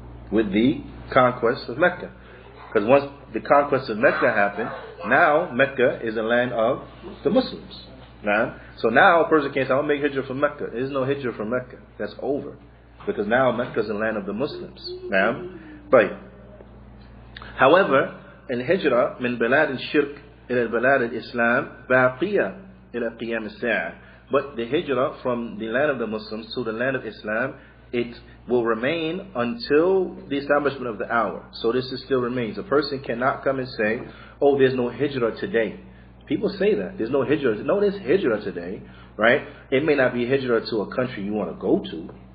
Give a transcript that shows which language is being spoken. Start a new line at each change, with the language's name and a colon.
English: With the conquest of Mecca. Because once the conquest of Mecca happened, now Mecca is a land of the Muslims. Now, so now a person can't say, I'll make hijrah from Mecca. There's no hijrah from Mecca. That's over. Because now Mecca is a land of the Muslims. Now, but however,
Arabic: الهجرة من بلاد الشرك إلى بلاد الإسلام باقية إلى قيام الساعة.
English: But the hijrah from the land of the Muslims to the land of Islam, it will remain until the establishment of the hour. So this is still remains. A person cannot come and say, oh, there's no hijrah today. People say that. There's no hijrah. No, there's hijrah today, right? It may not be hijrah to a country you want to go to.